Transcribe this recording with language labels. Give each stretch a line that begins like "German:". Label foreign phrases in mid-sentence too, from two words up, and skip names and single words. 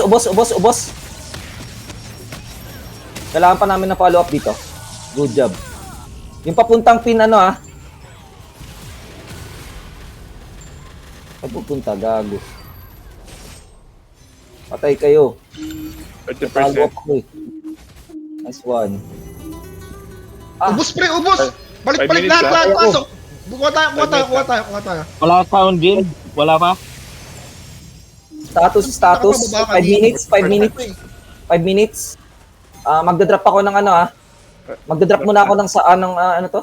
Filipino: Kailangan pa namin ng
English: follow up
Filipino: dito.
English: Good job.
Filipino: Yung papuntang pin ah. Ay pupunta, gago. Patay kayo. 30%.
English: Follow up
Filipino: ko eh.
English: Nice one.
Filipino: Ubus, pre! Ubos! Balik 5 minutes, lahat! ha? Pasok! Kuha tayo. Wala pa
English: sound game.
Filipino: Wala pa. Status. 5 minutes. Magdadrop ako ng Magdadrop muna ako ng ano to?